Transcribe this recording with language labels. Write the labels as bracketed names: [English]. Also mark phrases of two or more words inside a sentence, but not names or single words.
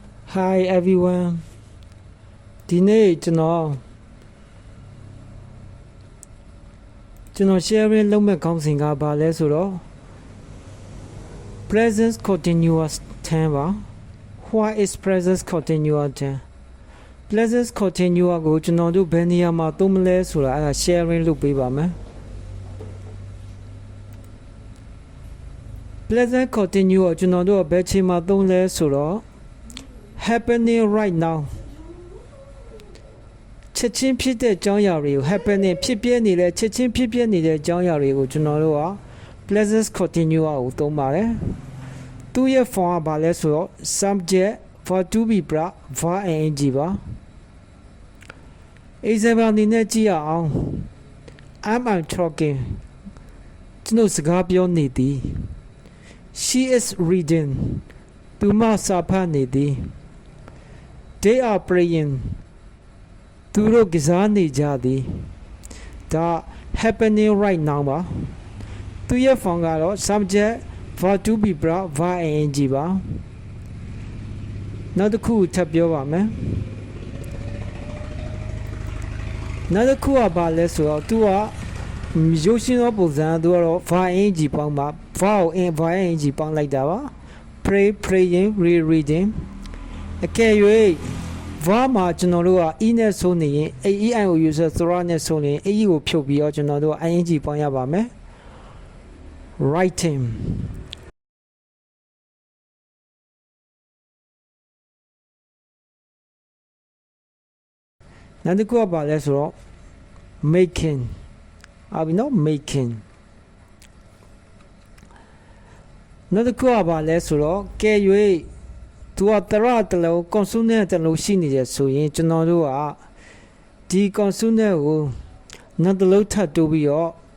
[English] Hi everyone [Burmese] ဒီနေ့ကျွန်တော် sharing လုပ်မဲ့ခေါင်းစဉ်ကဘာလဲဆိုတော့ [English] present continuous tense [Burmese] ပါ [English] What is present continuous tense present continuous [Burmese] ကိုကျွန်တော်တို့ဘယ်နေရာမှာသုံးမလဲဆိုတာအဲ့ဒါ sharing လုပ်ပေးပါမယ် [English] present continuous [Burmese] ကျွန်တော်တို့ဘယ်ချိန်မှာသုံးလဲဆိုတော့ [English] happening right now [Burmese] ချက်ချင်းဖြစ်တဲ့အကြောင်းအရာတွေကို happening ဖြစ်ပြနေတဲ့ချက်ချင်းဖြစ်ပြနေတဲ့အကြောင်းအရာတွေကိုကျွန်တော်တို့က [English] present continuous [Burmese] ကိုသုံးပါတယ်သူရဲ့ form ကဘာလဲဆိုတော့ [English] subject verb to be plus verb ing [Burmese] ပါ example အနေနဲ့ကြည့်ရအောင် [English] I'm talking [Burmese] ကျွန်တော်စကားပြောနေသည် [English] she is reading [Burmese] သူမစာဖတ်နေသည် [English] They are praying [Burmese] သူတို့ကစားနေကြသည်ဒါ [English] happening right now [Burmese] ပါသူရဲ့ form ကတော့ [English] subject verb to be plus verb ing [Burmese] ပါ နောက်တစ်ခုထပ်ပြောပါမယ်နောက်တစ်ခုကဘာလဲဆိုတော့သူကရုပ်ရှင်သောပုံစံသူကတော့ [English] verb ing [Burmese] ပေါင်းပါ [English] verb ing [Burmese] ပေါင်းလိုက်တာပါ [English] pray praying reading [Burmese] အကယ်၍verb မှာကျွန်တော်တို့က e နဲ့ဆုံးနေရင် eiou ဆိုသရနဲ့ဆုံးနေရင် e ကိုဖြုတ်ပြီးတော့ကျွန်တော်တို့ ing ပေါင်းရပါမယ် writing နောက်တစ်ခုကဘာလဲဆိုတော့ making အဘိနော် making နောက်တစ်ခုကဘာလဲဆိုတော့ကဲ၍သူကတရတလုံး consonant တလုံးရှိနေတယ်ဆိုရင်ကျွန်တော်တို့ကဒီ consonant ကိုနောက်တစ်လုံးထပ်တိုးပြီးတော့